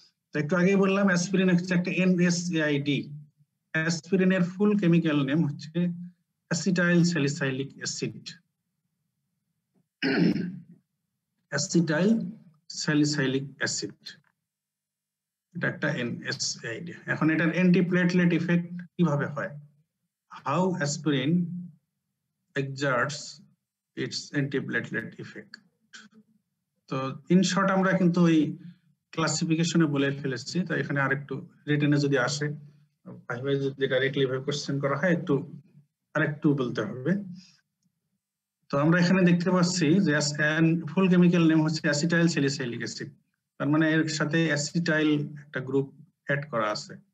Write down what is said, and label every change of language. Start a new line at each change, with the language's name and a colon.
Bangla: তো একটু আগেই বললাম অ্যাসপিরিন হচ্ছে একটা এনএসএআইডি। অ্যাসপিরিনের ফুল কেমিক্যাল নেম হচ্ছে acetyl salicylic acid. Acetyl salicylic acid, এটা একটা এনএসএআইডি। এখন এটার অ্যান্টিপ্লেটলেট ইফেক্ট কিভাবে হয়?
English: How aspirin exerts its antiplatelet effect.
Bangla: তো ইন শর্ট আমরা কিন্তু ওই ক্লাসিফিকেশনে বলে ফেলেছি, তো এখানে আরেকটু রিটেনে যদি আসে, ভাই যদি ডাইরেক্টলি ভাবে কোশ্চেন করা হয়, একটু আরেকটু বলতে হবে। তো আমরা এখানে দেখতে পাচ্ছি যে ফুল কেমিক্যাল নেম হচ্ছে অ্যাসিটাইল স্যালিসাইলিক অ্যাসিড, তার মানে এর সাথে অ্যাসিটাইল একটা গ্রুপ অ্যাড করা আছে।